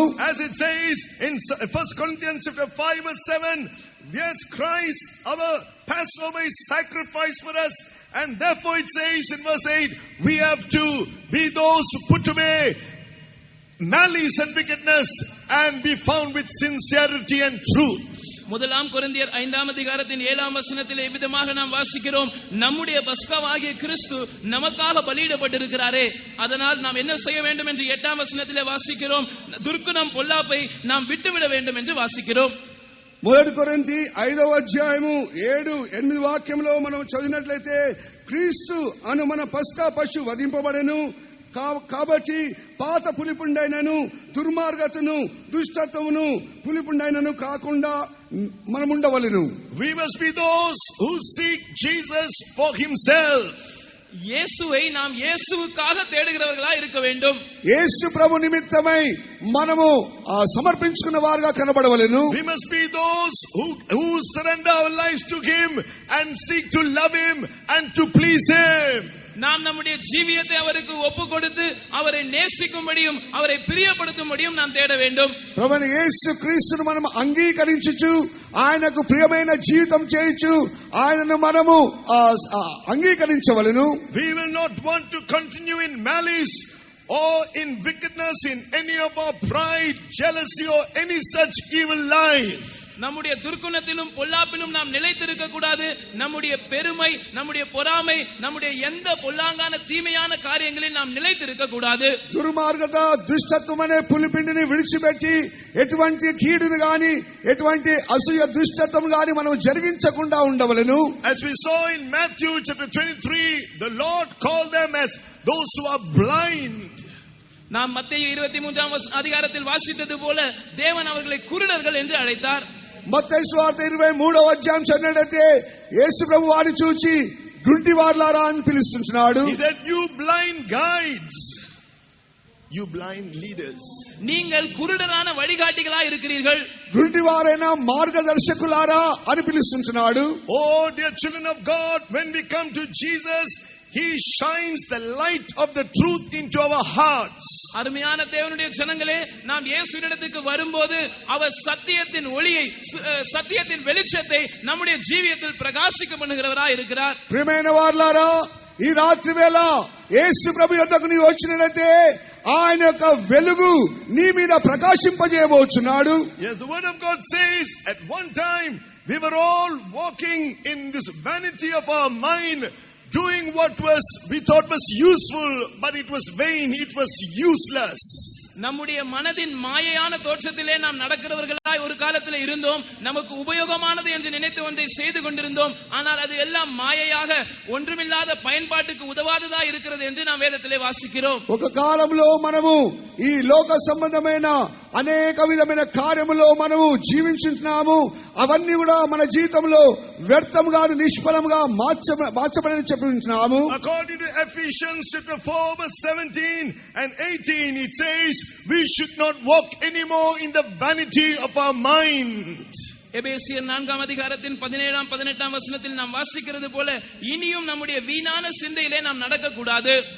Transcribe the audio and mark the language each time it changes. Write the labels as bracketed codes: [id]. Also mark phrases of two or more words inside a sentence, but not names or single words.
[en] As it says in 1 Corinthians chapter 5 verse 7, yes, Christ our Passover is sacrificed for us, and therefore it says in verse 8, we have to be those who put away malice and wickedness and be found with sincerity and truth. [ta] முதலாம் கொரிந்தியர் 5ஆம் அதிகாரத்தின் 7ஆம் வசனத்தில் எவ்விதமாக நாம் வாசிக்கிறோம், நம்முடைய பஸ்காவாகிய கிறிஸ்து நமக்காக பலியிடப்பட்டிருக்கிறாரே, அதனால் நாம் என்ன செய்ய வேண்டும் என்று 8ஆம் வசனத்திலே வாசிக்கிறோம், துர்க்குணம் பொல்லாப்பை நாம் விட்டுவிட வேண்டும் என்று வாசிக்கிறோம். [te] మొదటి కొరింథీ 5వ అధ్యాయము 7-8 వాక్యంలో మనం చదివినట్లయితే క్రీస్తు అను మన పస్కా పశువు వధింపబడెను, కాబట్టి పాత పులిపుండైనను దుర్మార్గతను దుష్టత్వమును పులిపుండైనను కాకుండా మనముండవలెను. [en] We must be those who seek Jesus for himself. [ta] இயேசுவை நாம் இயேசுவுக்காக தேடுகிறவர்களா இருக்க வேண்டும். [te] యేసు ప్రభు నిమిత్తమై మనము సమర్పించుకున్న వారుగా కనబడవలెను. [en] We must be those who surrender our lives to him and seek to love him and to please him. [ta] நாம் நம்முடைய ஜீவியத்தை அவருக்கு ஒப்பு கொடுத்து அவரை நேசிக்கும்படியும் அவரை பிரியப்படுத்தும்படியும் நாம் தேட வேண்டும். [te] ప్రభువైన యేసు క్రీస్తును మనం అంగీకరించుచు ఆయనకు ప్రియమైన జీవితం చేయుచు ఆయనను మనము అంగీకరించవలెను. [en] We will not want to continue in malice or in wickedness, in any of our pride, jealousy or any such evil life. [ta] நம்முடைய துர்க்குணத்திலும் பொல்லாப்பிலும் நாம் நிலைத்திருக்க கூடாது. நம்முடைய பெருமை, நம்முடைய பொறாமை, நம்முடைய எந்த பொல்லாங்கான தீமையான காரியங்களில் நாம் நிலைத்திருக்க கூடாது. [te] దుర్మార్గత దుష్టత్వం అనే పులిపిండిని విడిచిపెట్టి ఎటువంటి కీడును గాని ఎటువంటి అసూయ దుష్టత్వం గాని మనం జరిగించకుండా ఉండవలెను. [en] As we saw in Matthew chapter 23, the Lord called them as those who are blind. [ta] நாம் மத்தேயு 23ஆம் அதிகாரத்தில் வாசித்தது போல தேவன் அவர்களை குருடர்கள் என்று அழைத்தார். [te] మత్తయి సువార్త 23వ అధ్యాయం చదివినట్లయితే యేసు ప్రభు వారిని చూచి గుడ్డి వారులారా అని పిలుస్తున్నాడు. [en] He said, you blind guides, you blind leaders. [ta] நீங்கள் குருடரான வழிகாட்டிகளா இருக்கிறீர்கள். [te] గుడ్డి వారైన మార్గదర్శకులారా అని పిలుస్తున్నాడు. [en] Oh dear children of God, when we come to Jesus, he shines the light of the truth into our hearts. [ta] அருமையான தேவனுடைய ஜனங்களே, நாம் இயேசுவினிடத்துக்கு வரும்போது அவர் சத்தியத்தின் ஒளியை, சத்தியத்தின் வெளிச்சத்தை நம்முடைய ஜீவியத்தில் பிரகாசிக்க பண்ணுகிறவராய் இருக்கிறார். [te] ప్రియమైన వారలారా, ఈ రాత్రి వేళ యేసు ప్రభు యొద్దకు నీవు వచ్చినట్లయితే ఆయన యొక్క వెలుగు నీ మీద ప్రకాశింపజేయబోచున్నాడు. [en] Yes, the word of God says at one time we were all walking in this vanity of our mind, doing what we thought was useful, but it was vain, it was useless. [ta] நம்முடைய மனதின் மாயையான தோற்றத்திலே நாம் நடக்கிறவர்களாய் ஒரு காலத்தில் இருந்தோம். நமக்கு உபயோகமானது என்று நினைத்து ஒன்றை செய்து கொண்டிருந்தோம். ஆனால் அது எல்லாம் மாயையாக ஒன்றுமில்லாத பயன்பாட்டுக்கு உதவாததா இருக்கிறது என்று நாம் வேதத்திலே வாசிக்கிறோம். [te] ఒక కాలంలో మనము ఈ లోక సంబంధమైన అనేక విధమైన కార్యములో మనము జీవించుతున్నాము. అవన్నీ కూడా మన జీవితంలో వ్యర్థముగా నిష్ఫలముగా మార్చబడని చెప్పుచున్నాము. [en] According to Ephesians chapter 4 verse 17 and 18, it says we should not walk anymore in the vanity of our mind. [ta] எபேசியர் 4ஆம் அதிகாரத்தின் 17ஆம் 18ஆம் வசனத்தில் நாம் வாசிக்கிறது போல இனியும் நம்முடைய வீணான சிந்தையிலே நாம் நடக்க கூடாது.